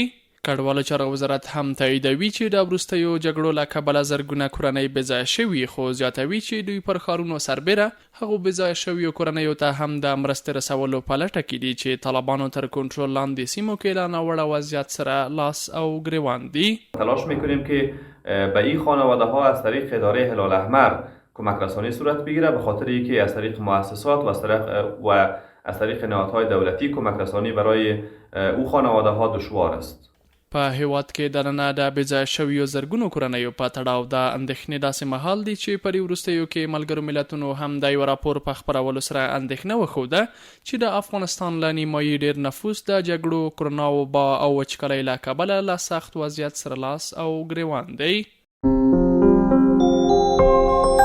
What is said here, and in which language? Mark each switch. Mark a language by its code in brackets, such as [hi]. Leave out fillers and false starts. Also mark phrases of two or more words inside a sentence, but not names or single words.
[ps] کډوالو چارو وزارت هم تاییدوي چې د وروستیو جګړو له کبله زرګونه کورنۍ بېځایه شوي خو زیاتوي چې دوی پر ښارونو سربیره هغو بېځایه شویو کورنیو ته هم د مرستې رسولو په لټه کې دي چې طالبانو تر کنټرول لاندې سیمو کې له ناوړه وضعیت سره لاس او ګریوان دي. [fa] تلاش میکنیم که به این خانواده ها از طریق اداره هلال احمر کمک رسانی صورت بگیره به خاطر اینکه از طریق مؤسسات و از طریق نهادهای دولتی کمک رسانی برای او خانواده ها دشوار است. [ps] په هیواد کې دننه د بېځایه شویو زرګونو کورنیو په تړاو د اندېښنې داسې مهال دی چې په وروستیو کې ملګرو ملتونو هم د یو راپور په خپرولو سره اندېښنه وښوده چې د افغانستان له نیمایي ډېر نفوس د جګړو، کرونا وبا او وچکالۍ له کبله له سخت وضعیت سره لاس او ګریوان دی.